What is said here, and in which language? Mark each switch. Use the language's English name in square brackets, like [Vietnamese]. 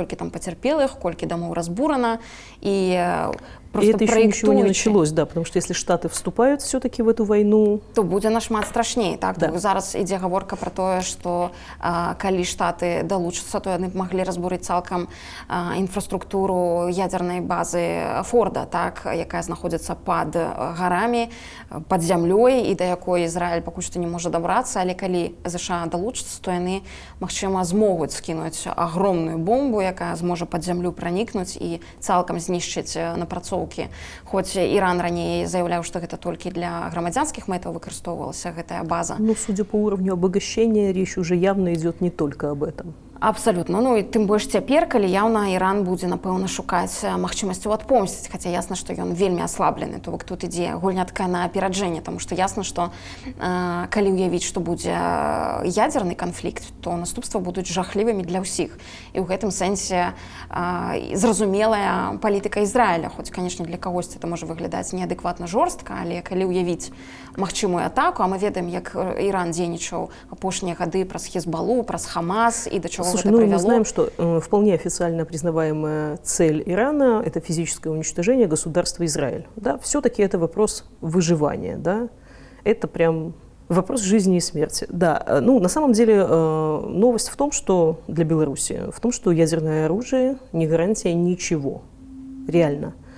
[Belarusian] Колькі там пацярпелых, колькі домоў разбурана, і [Russian] и это еще ничего не началось, да, потому что если Штаты вступают все-таки в эту войну, [Belarusian] то будзе нашмат страшней, так? [Russian] Да. [Belarusian] Зараз ідзе гаворка про тое, што калі Штаты далучацца, то яны б маглі разбурыць цалкам інфраструктуру ядзернай базы Форда, так, якая знаходзіцца пад гарамі, пад зямлёй, і да якой Ізраіль пакуль што не можа дабрацца, але калі ЗША далучацца, то яны, магчыма, змогуць скінуць агромную бомбу, якая зможа пад зямлю пранікнуць і цалкам знішчыць напрацоўкі. Хоць Іран раней заяўляў, што гэта толькі для грамадзянскіх мэтаў выкарыстоўвалася гэтая база. [Russian] Ну, судя по уровню обогащения, речь уже явно идет не только об этом. [Belarusian] Абсалютна. Ну і тым больш цяпер, калі яўна Іран будзе, напэўна, шукаць магчымасцю адпомсціць, хаця ясна, што ён вельмі аслаблены, то бок тут ідзе гульня такая на апераджэнне, таму што ясна, што калі ўявіць, што будзе ядзерны канфлікт, то наступствы будуць жахлівымі для ўсіх. І ў гэтым сэнсе зразумелая палітыка Ізраіля, хоць, канешне, для кагосьці это можа выглядаць неадэкватна жорстка, але калі ўявіць магчымую атаку, а мы ведаем, як Іран дзейнічаў апошнія гады праз Хезбалу, праз Хамас і да чаго. [Russian] Слушай, мы знаем, что вполне официально признаваемая цель Ирана – это физическое уничтожение государства Израиль. Да? Все-таки это вопрос выживания. Да? Это прям вопрос жизни и смерти. Да. Ну, на самом деле новость в том, что для Беларуси, в том, что ядерное оружие не гарантия ничего. Реально.